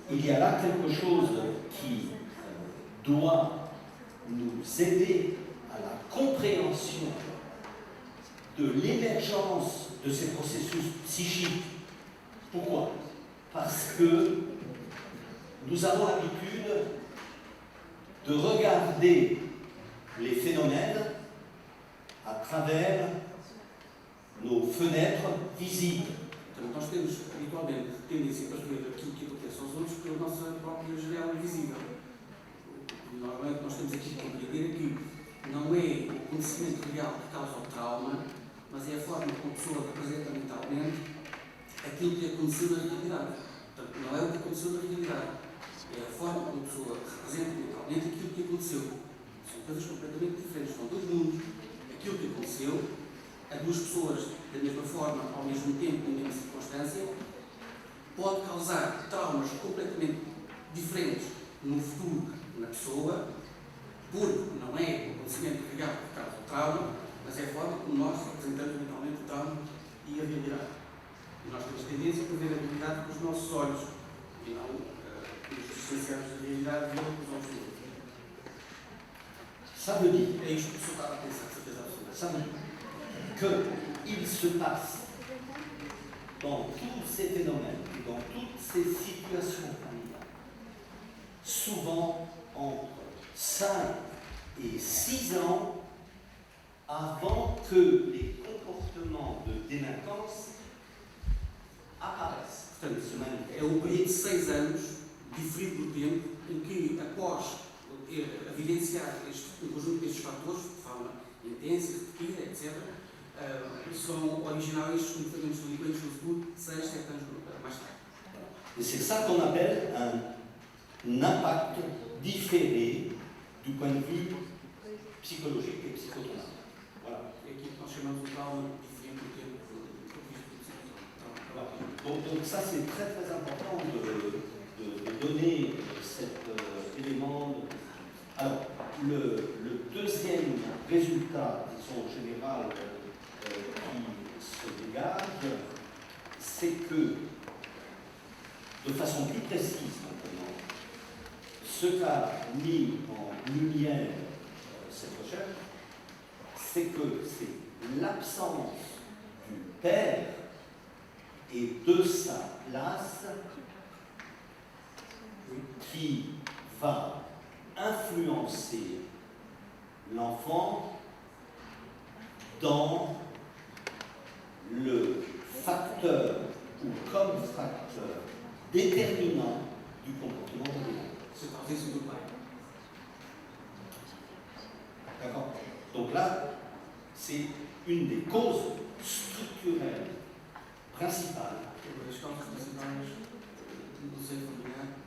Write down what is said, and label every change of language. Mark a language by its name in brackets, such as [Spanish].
[French] il y a là quelque chose qui doit nous aider à la compréhension de l'émergence de ces processus psychiques. Pourquoi? Parce que nous avons l'habitude de regarder les phénomènes à travers nos fenêtres visibles. [Portuguese] portanto, nós temos habitualmente tendência para ver aquilo que acontece aos outros pela nossa própria janela invisível. Normalmente nós temos aqui que compreender que não é o conhecimento real que causa o trauma, mas é a forma como a pessoa representa mentalmente aquilo que aconteceu na realidade. Portanto, não é o que aconteceu na realidade, é a forma como a pessoa representa mentalmente aquilo que aconteceu. São coisas completamente diferentes, são dois mundos. Aquilo que aconteceu, a duas pessoas da mesma forma, ao mesmo tempo, na mesma circunstância, pode causar traumas completamente diferentes no futuro na pessoa, porque não é o conhecimento real que causa o trauma, mas é a forma como nós representamos mentalmente o trauma e a realidade. E nós temos tendência a ver a realidade com os nossos olhos e não responsabilidade de um com os outros. [French] Ça veut dire, [Portuguese] É isto que o senhor estava a pensar, certeza absoluta. [French] ça veut dire qu'il se passe dans tous ces phénomènes et dans toutes ces situations familiales, souvent entre 5 et 6 ans, avant que les comportements de délinquance apparaissent. [Portuguese] Portanto, [French] Se manifestent. [Portuguese] é um período de 6 anos, diferido do tempo, em que, após a vivenciar um conjunto destes fatores, de forma intensa, repetida, etc., são originários estes comportamentos delinquentes no futuro, 6, 7 anos mais tarde. [French] Et c'est ça qu'on appelle un impact différé du point de vue psychologique et psychotraumatique. Voilà. [Portuguese] É aquilo que nós chamamos de trauma diferente do tempo do ponto de vista do [French] Donc ça c'est très très important de donner cet élément. Alors le deuxième résultat, disons en général, qui se dégage, c'est que de façon plus précise maintenant, ce qu'a mis en lumière cette recherche, c'est que c'est l'absence du père et de sa place qui va influencer l'enfant dans le facteur ou comme facteur déterminant du comportement de l'enfant. C'est [Portuguese] a ausência do pai. [French] D'accord? Donc là, c'est une des causes structurelles principales [Portuguese] Uma das causas principais do seio familiar